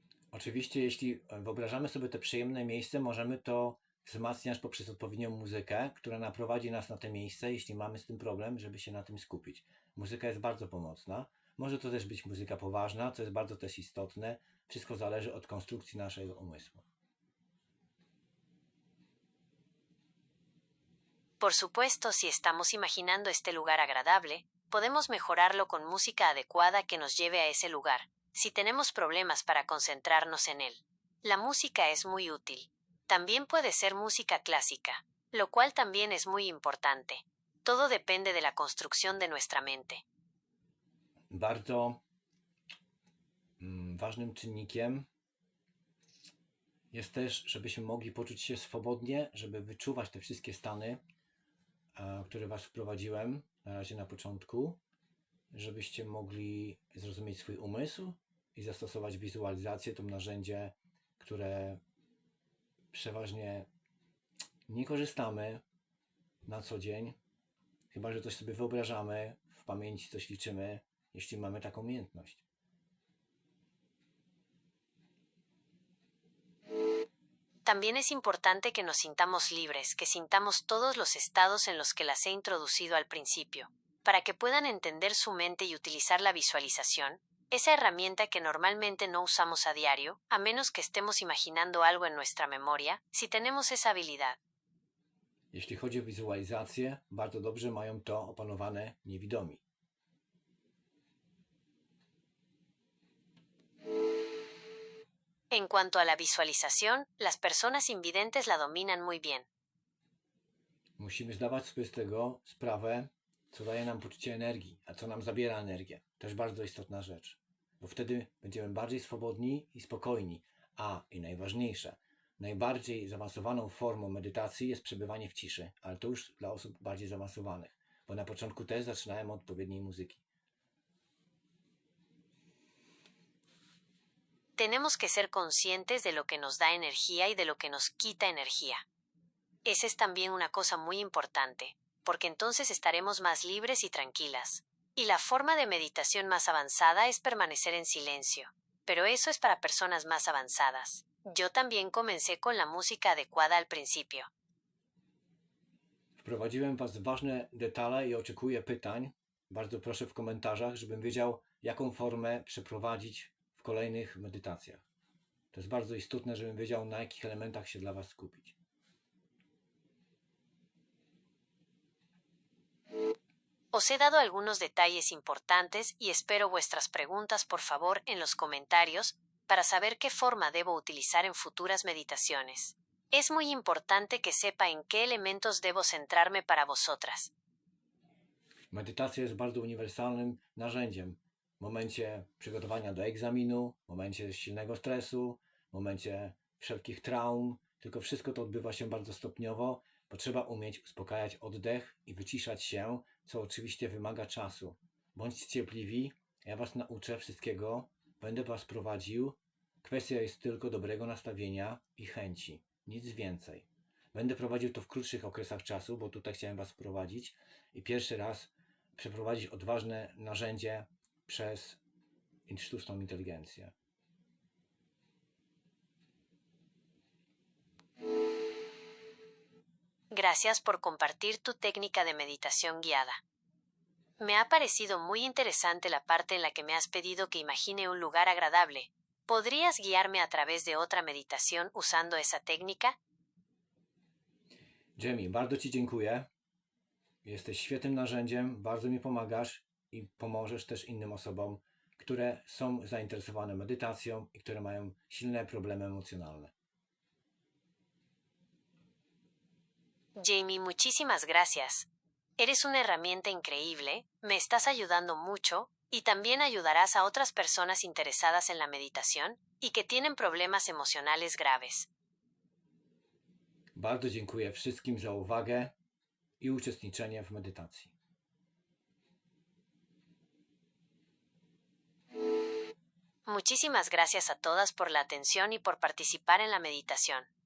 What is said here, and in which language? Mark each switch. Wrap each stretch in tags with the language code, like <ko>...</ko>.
<pl>Oczywiście, jeśli wyobrażamy sobie te przyjemne miejsce, możemy to wzmacniać poprzez odpowiednią muzykę, która naprowadzi nas na te miejsce, jeśli mamy z tym problem, żeby się na tym skupić. Muzyka jest bardzo pomocna. Może to też być muzyka poważna, co jest bardzo też istotne. Wszystko zależy od konstrukcji naszego umysłu.</pl> <es>Por supuesto, si estamos imaginando este lugar agradable, podemos mejorarlo con música adecuada que nos lleve a ese lugar, si tenemos problemas para concentrarnos en él. La música es muy útil. También puede ser música clásica, lo cual también es muy importante. Todo depende de la construcción de nuestra mente.</es> <pl>Bardzo ważnym czynnikiem jest też, żebyśmy mogli poczuć się swobodnie, żeby wyczuwać te wszystkie stany, które Was wprowadziłem na razie na początku, żebyście mogli zrozumieć swój umysł i zastosować wizualizację, to narzędzie, które przeważnie nie korzystamy na co dzień, chyba że coś sobie wyobrażamy, w pamięci coś liczymy, jeśli mamy taką umiejętność.</pl> <es>También es importante que nos sintamos libres, que sintamos todos los estados en los que las he introducido al principio, para que puedan entender su mente y utilizar la visualización, esa herramienta que normalmente no usamos a diario, a menos que estemos imaginando algo en nuestra memoria, si tenemos esa habilidad.</es> <pl>Jeśli chodzi o wizualizację, bardzo dobrze mają to opanowane niewidomi.</pl> <es>En cuanto a la visualización, las personas invidentes la dominan muy bien.</es> <pl>Musimy zdawać sobie z tego sprawę, co daje nam poczucie energii, a co nam zabiera energię. Też bardzo istotna rzecz, bo wtedy będziemy bardziej swobodni i spokojni. I najważniejsze, najbardziej zaawansowaną formą medytacji jest przebywanie w ciszy, ale to już dla osób bardziej zaawansowanych, bo na początku też zaczynałem od odpowiedniej muzyki.</pl> <es>Tenemos que ser conscientes de lo que nos da energía y de lo que nos quita energía. Esa es también una cosa muy importante, porque entonces estaremos más libres y tranquilas. Y la forma de meditación más avanzada es permanecer en silencio, pero eso es para personas más avanzadas. Yo también comencé con la música adecuada al principio.</es> <pl>Wprowadziłem Was w ważne detale i oczekuję pytań. Bardzo proszę w komentarzach, żebym wiedział, jaką formę przeprowadzić w kolejnych medytacjach. To jest bardzo istotne, żebym wiedział, na jakich elementach się dla Was skupić.</pl> <es>Os he dado algunos detalles importantes y espero vuestras preguntas por favor en los comentarios para saber qué forma debo utilizar en futuras meditaciones. Es muy importante que sepa en qué elementos debo centrarme para vosotras.</es> <pl>Medytacja jest bardzo uniwersalnym narzędziem. W momencie przygotowania do egzaminu, w momencie silnego stresu, w momencie wszelkich traum, tylko wszystko to odbywa się bardzo stopniowo bo trzeba umieć uspokajać oddech i wyciszać się, co oczywiście wymaga czasu. Bądźcie cierpliwi, ja Was nauczę wszystkiego, będę Was prowadził. Kwestia jest tylko dobrego nastawienia i chęci, nic więcej. Będę prowadził to w krótszych okresach czasu, bo tutaj chciałem Was wprowadzić i pierwszy raz przeprowadzić odważne narzędzie przez sztuczną inteligencję.</pl> <es>Gracias por compartir tu técnica de meditación guiada. Me ha parecido muy interesante la parte en la que me has pedido que imagine un lugar agradable. ¿Podrías guiarme a través de otra meditación usando esa técnica?</es> <pl>Jamie, bardzo Ci dziękuję. Jesteś świetnym narzędziem, bardzo mi pomagasz i pomożesz też innym osobom, które są zainteresowane medytacją i które mają silne problemy emocjonalne.</pl> <es>Jamie, muchísimas gracias. Eres una herramienta increíble, me estás ayudando mucho, y también ayudarás a otras personas interesadas en la meditación y que tienen problemas emocionales graves.</es> <pl>Bardzo dziękuję wszystkim za uwagę i uczestniczenie w medytacji.</pl> <es>Muchísimas gracias a todas por la atención y por participar en la meditación.</es>